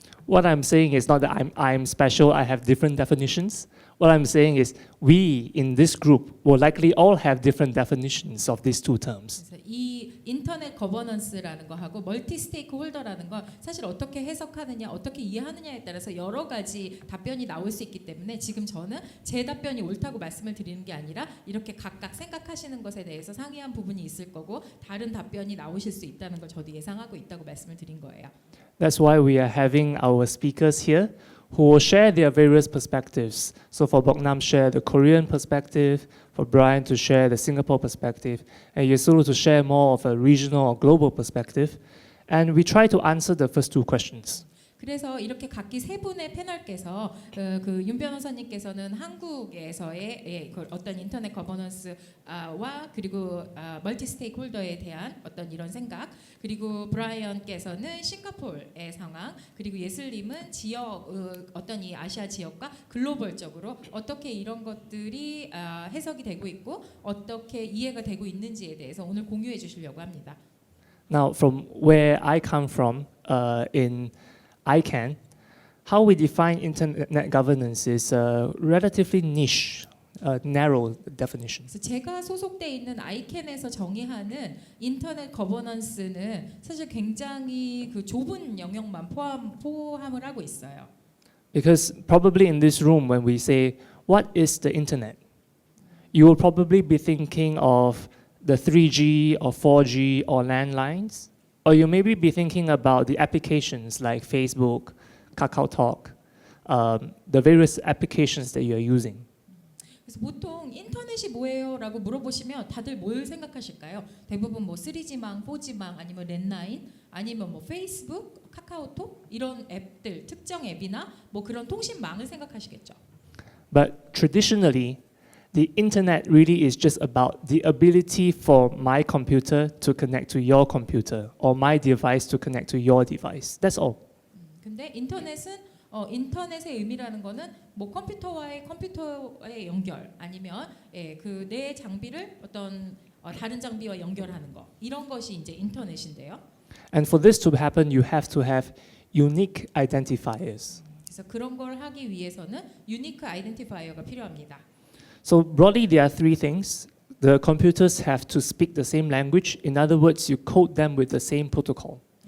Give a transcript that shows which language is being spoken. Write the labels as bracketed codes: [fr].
[en] What I'm saying is not that I'm special, I have different definitions. What I'm saying is we in this group will likely all have different definitions of these two terms. [ko] 그래서 이 인터넷 거버넌스라는 거하고 멀티 스테이크 홀더라는 건 사실 어떻게 해석하느냐, 어떻게 이해하느냐에 따라서 여러 가지 답변이 나올 수 있기 때문에 지금 저는 제 답변이 옳다고 말씀을 드리는 게 아니라 이렇게 각각 생각하시는 것에 대해서 상이한 부분이 있을 거고 다른 답변이 나오실 수 있다는 걸 저도 예상하고 있다고 말씀을 드린 거예요. [en] That's why we are having our speakers here who will share their various perspectives. So for Boknam share the Korean perspective, for Brian to share the Singapore perspective, and Yesuru to share more of a regional or global perspective. And we try to answer the first two questions. [ko] 그래서 이렇게 각기 세 분의 패널께서 그 윤 변호사님께서는 한국에서의 그 어떤 인터넷 거버넌스와 그리고 멀티 스테이크홀더에 대한 어떤 이런 생각, 그리고 브라이언께서는 싱가포르의 상황, 그리고 예슬님은 지역 어떤 이 아시아 지역과 글로벌적으로 어떻게 이런 것들이 해석이 되고 있고 어떻게 이해가 되고 있는지에 대해서 오늘 공유해 주시려고 합니다. [en] Now, from where I come from in ICANN, how we define internet governance is a relatively niche, narrow definition. [ko] 그래서 제가 소속돼 있는 아이캔에서 정의하는 인터넷 거버넌스는 사실 굉장히 그 좁은 영역만 포함을 하고 있어요. [en] Because probably in this room, when we say, what is the internet? You will probably be thinking of the 3G or 4G or landlines. Or you maybe be thinking about the applications like Facebook, KakaoTalk, the various applications that you are using. [ko] 그래서 보통 인터넷이 뭐예요라고 물어보시면 다들 뭘 생각하실까요? 대부분 뭐 3G망, 4G망 아니면 랜라인 아니면 뭐 페이스북, 카카오톡 이런 앱들, 특정 앱이나 뭐 그런 통신망을 생각하시겠죠. [en] But traditionally, the internet really is just about the ability for my computer to connect to your computer or my device to connect to your device. That's all. [ko] 근데 인터넷은 인터넷의 의미라는 거는 뭐 컴퓨터와의 연결 아니면 그 내 장비를 어떤 다른 장비와 연결하는 거 이런 것이 이제 인터넷인데요. [en] And for this to happen, you have to have unique identifiers. [ko] 그래서 그런 걸 하기 위해서는 유니크 아이덴티파이어가 필요합니다. [en] So broadly, there are three things. The computers have to speak the same language. In other words, you code them with the same protocol.